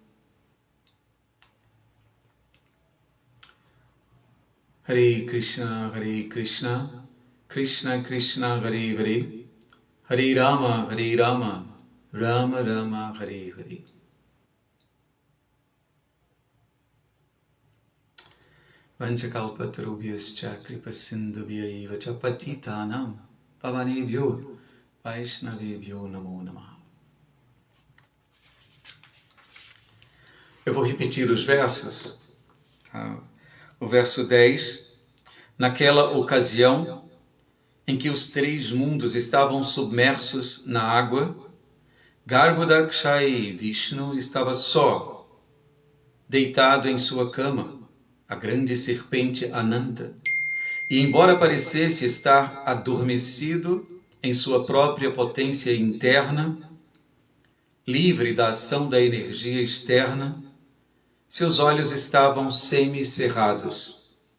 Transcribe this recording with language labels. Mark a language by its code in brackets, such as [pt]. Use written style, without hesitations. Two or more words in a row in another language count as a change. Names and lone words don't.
[sa] हरे कृष्ण, कृष्ण कृष्ण, हरे हरे, हरे राम, राम राम, हरे हरे. वाञ्छाकल्पतरुभ्यश्च कृपासिन्धुभ्यैव च पतितानाम् पावनेभ्यो वैष्णवेभ्यो नमो नमः. [pt] Eu vou repetir os versos. O verso 10, naquela ocasião em que os três mundos estavam submersos na água, Garbhodakshai Vishnu estava só, deitado em sua cama, a grande serpente Ananta, e embora parecesse estar adormecido em sua própria potência interna, livre da ação da energia externa, seus olhos estavam semicerrados.